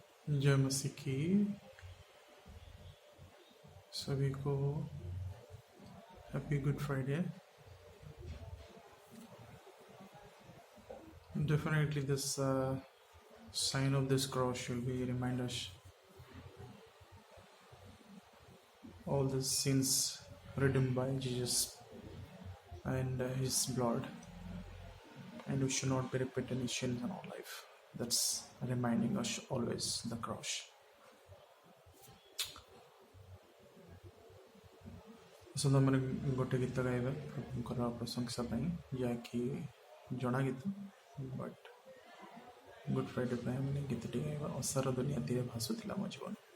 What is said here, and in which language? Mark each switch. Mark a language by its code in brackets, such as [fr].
[hi] जय मसीह की सभी को happy good Friday. [en] Definitely, this sign of this cross will be remind us all the sins redeemed by Jesus and His blood, and we should not be repeating His sins in our life. That's reminding us always the cross. [or] ଆସନ୍ତୁ ଆମେ ଗୋଟେ ଗୀତ ଗାଇବା ପ୍ରଭୁଙ୍କର ପ୍ରଶଂସା ପାଇଁ, ଯାହାକି ଜଣା ଗୀତ, ବଟ୍ ଗୁଡ୍ ଫ୍ରାଇଡେ ପାଇଁ ଆମେ ଗୀତଟି ଗାଇବା, ଅସାର ଦୁନିଆ ତୀରେ ଭାସୁଥିଲା ମୋ ଜୀବନ.